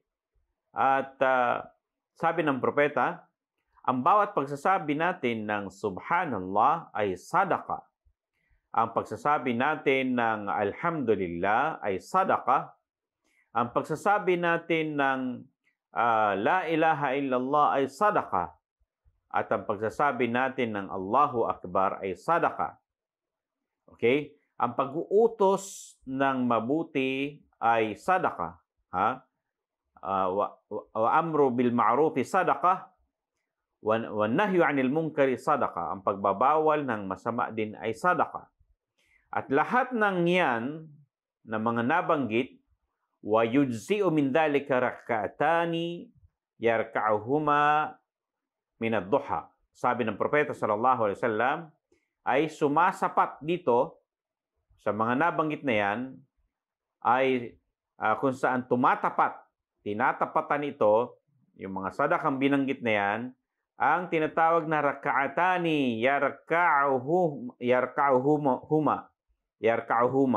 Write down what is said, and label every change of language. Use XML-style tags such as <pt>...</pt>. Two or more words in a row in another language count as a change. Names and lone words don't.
<tl>At sabi ng propeta, ang bawat pagsasabi natin ng Subhanallah ay sadaka. Ang pagsasabi natin ng Alhamdulillah ay sadaka. Ang pagsasabi natin ng</tl> <ar>لا إله إلا الله</ar> <tl>ay sadaka. At ang pagsasabi natin ng</tl> <ar>الله أكبر</ar> <tl>ay sadaka. Okay? Ang pag-uutos ng mabuti ay sadaka.</tl> <ar>وأمر بالمعروف صدقة. والنهي عن المنكر صدقة.</ar> <tl>Ang pagbabawal ng masama din ay sadaqa. At lahat ng yan na mga nabanggit,</tl> <ar>ويجزئ من ذلك ركعتان يركعهما من الضحى.</ar> <tl>Sabi ng propeta</tl> <ar>صلى الله عليه وسلم,</ar> <tl>ay sumasapat dito sa mga nabanggit na yan ay kung saan tinatapatan ito yung mga sadakang binanggit na yan, ang tinatawag na</tl> <ar>ركعتان يركعهما.</ar>